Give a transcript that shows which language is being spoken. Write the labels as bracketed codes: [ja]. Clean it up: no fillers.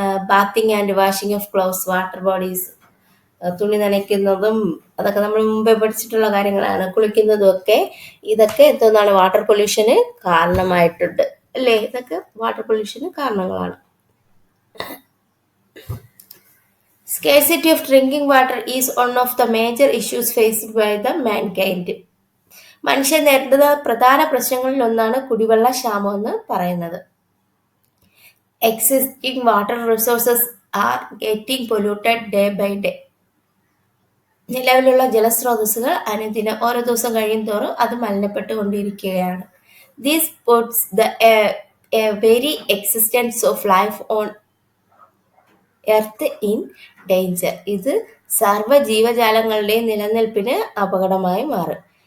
[en] bathing and washing of clothes, water bodies, [ml] തുണി നനയ്ക്കുന്നതും അതൊക്കെ നമ്മൾ മുമ്പേ പഠിച്ചിട്ടുള്ള കാര്യങ്ങളാണ്. കുളിക്കുന്നതും ഒക്കെ. ഇതൊക്കെ എന്തോന്നാണ്? വാട്ടർ പൊല്യൂഷന് കാരണമായിട്ടുണ്ട്, അല്ലേ? ഇതൊക്കെ വാട്ടർ പൊല്യൂഷന് കാരണങ്ങളാണ്. [en] Scarcity of drinking water is one of the major issues faced by the mankind. [ml] മനുഷ്യൻ നേരിടുന്ന പ്രധാന പ്രശ്നങ്ങളിൽ ഒന്നാണ് കുടിവെള്ള ക്ഷാമം എന്ന് പറയുന്നത്. [en] Existing water resources are getting polluted day by day. [ml] നിലവിലുള്ള ജലസ്രോതസ്സുകൾ അനുദിനം ഓരോ ദിവസം കഴിയും തോറും അത് മലിനപ്പെട്ടുകൊണ്ടിരിക്കുകയാണ്. [en] This puts the very existence of life on earth in danger. [ml] ഇത് സർവ്വ ജീവജാലങ്ങളുടെയും നിലനിൽപ്പിന് അപകടമായി മാറും.